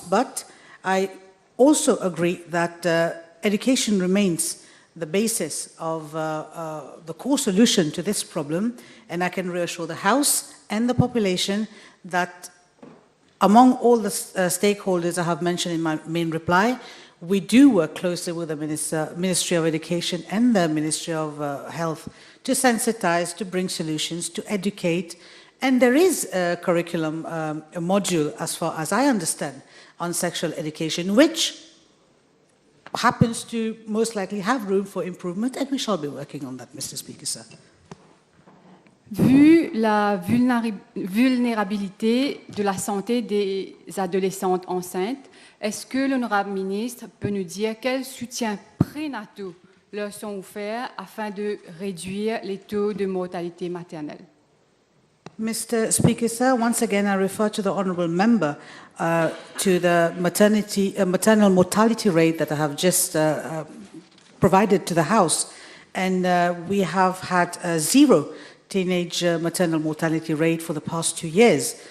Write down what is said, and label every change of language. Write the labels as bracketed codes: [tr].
[en] But I also agree that education remains the basis of the core solution to this problem, and I can reassure the House and the population that among all the stakeholders I have mentioned in my main reply, we do work closely with the Ministry of Education and the Ministry of Health to sensitize, to bring solutions, to educate. And there is a curriculum, a module, as far as I understand, on sexual education, which happens to most likely have room for improvement, and we shall be working on that, Mr. Speaker, sir. [fr] Vu la vulnérabilité de la santé des adolescentes enceintes, est-ce que l'honorable ministre peut nous dire quels soutiens prénataux leur sont offerts afin de réduire les taux de mortalité maternelle? [en] Mr. Speaker, sir, once again I refer to the honourable member to the maternal mortality rate that I have just provided to the House. And we have had zero teenage maternal mortality rate for the past 2 years.